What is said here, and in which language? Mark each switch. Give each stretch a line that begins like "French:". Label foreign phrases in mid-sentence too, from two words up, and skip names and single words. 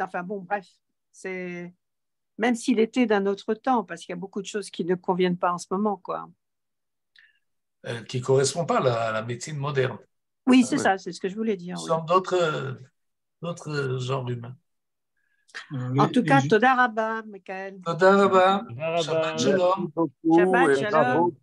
French: Enfin bon, bref, c'est même s'il était d'un autre temps, parce qu'il y a beaucoup de choses qui ne conviennent pas en ce moment, quoi. Qui ne correspond pas à la médecine moderne. Oui, c'est ça, c'est ce que je voulais dire. Ce sont d'autres genres humains. En tout cas,
Hebrew: תודה רבה, Michael. תודה רבה. שבת שלום. שבת שלום.